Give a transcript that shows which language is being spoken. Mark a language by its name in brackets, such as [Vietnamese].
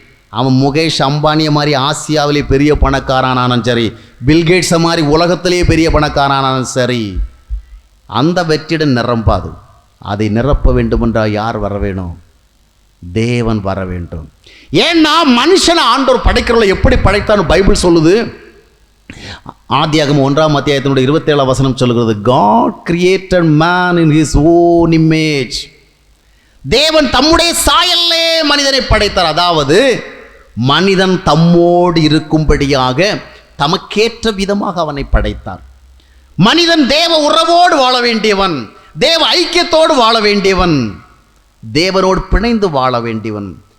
[Tamil] அவன் முகேஷ் அம்பானியை மாதிரி ஆசியாவிலே பெரிய பணக்காரனானாலும் சரி, பில்கேட்ஸை மாதிரி உலகத்திலேயே பெரிய பணக்காரனானாலும் சரி, அந்த வெற்றிடம் நிரம்பாது. அதை நிரப்ப வேண்டுமென்றால் யார் வர வேணும்? தேவன் வர வேண்டும். ஏன்னா மனுஷனை ஆண்டவர் படைக்கிறவளை எப்படி படைத்தான்னு பைபிள் சொல்லுது. ஆதியாகமம் 1ஆம் அத்தியாயத்தினுடைய 27ஆம் வசனம் சொல்லுகிறது, [English] God created man in his own image. [Tamil] தேவன் தம்முடைய சாயல்லே மனிதனை படைத்தார். அதாவது மனிதன் தம்மோடு இருக்கும்படியாக தமக்கேற்ற விதமாக அவனை படைத்தார். மனிதன் தேவ உறவோடு வாழ வேண்டியவன், தேவ ஐக்கியத்தோடு வாழ வேண்டியவன், தேவனோடு பிணைந்து வாழ வேண்டியவன்.